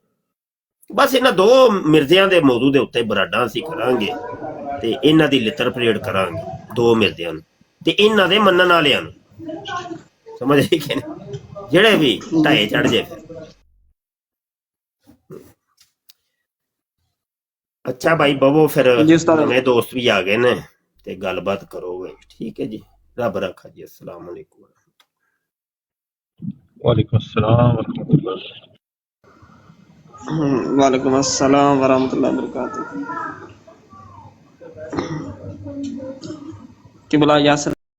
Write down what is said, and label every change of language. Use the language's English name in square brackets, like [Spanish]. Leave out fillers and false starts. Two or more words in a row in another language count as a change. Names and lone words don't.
[Punjabi] ਬਸ ਇਹਨਾਂ 2 ਮਿਰਜ਼ਿਆਂ ਦੇ ਮੌਜੂ ਦੇ ਉੱਤੇ ਬਰਾਡਾਂ ਅਸੀਂ ਕਰਾਂਗੇ ਤੇ ਇਹਨਾਂ ਦੀ ਲਿੱਤਰ ਪਰੇਡ ਕਰਾਂਗੇ, 2 ਮਿਰਜ਼ਿਆਂ ਨੂੰ ਤੇ ਇਹਨਾਂ ਦੇ ਮੰਨਣ ਵਾਲਿਆਂ ਨੂੰ। ਸਮਝ ਆਈ ਕਿ ਨਹੀਂ? ਜਿਹੜੇ ਵੀ ਢਾਏ ਚੜ ਜੇ। ਅੱਛਾ ਭਾਈ ਬਵੋ, ਫਿਰ ਨਵੇਂ ਦੋਸਤ ਵੀ ਆ ਗਏ ਨੇ ਤੇ ਗੱਲਬਾਤ ਕਰੋਗੇ, ਠੀਕ ਹੈ ਜੀ। ਰੱਬ ਰੱਖਾ ਜੀ। [Arabic] السلام عليكم. وعليكم السلام ورحمة الله. وعليكم السلام ورحمة الله وبركاته. [Punjabi] ਕਿ ਬੋਲਾ ਯਾਸਰ